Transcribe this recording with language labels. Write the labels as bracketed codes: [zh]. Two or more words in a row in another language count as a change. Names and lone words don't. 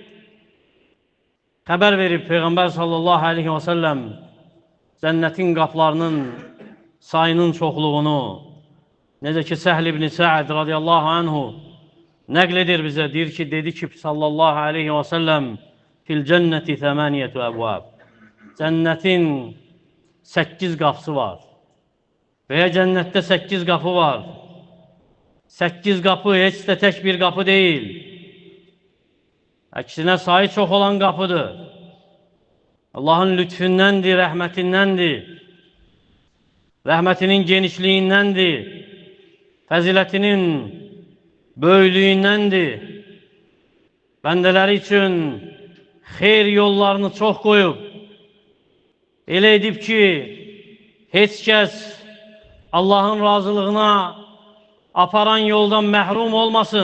[az] Xəbər verib Peyğəmbər [ar] صلى الله عليه وسلم [az] cənnətin qapılarının sayının çoxluğunu, necə ki Səhl ibn Sa'd [ar] رضي الله عنه [az] nəql edir bizə, deyir ki, dedi ki [ar] صلى الله عليه وسلم في الجنة 8 أبواب. [az] Cənnətin 8 qapısı var. [tr] Veya cennette 8 kapı var. 8 kapı heç de tek bir kapı değil. Aksine sayı çok olan kapıdır. [az] Allah'ın lütfündəndir, rəhmətindəndir. Rəhmətinin genişliğindəndir. Fəzilətinin böyüklüyündəndir. Bəndələri üçün xeyr yollarını çox qoyub, elə edib ki, heç kəs Allah'ın razılığına aparan yoldan məhrum olmasın.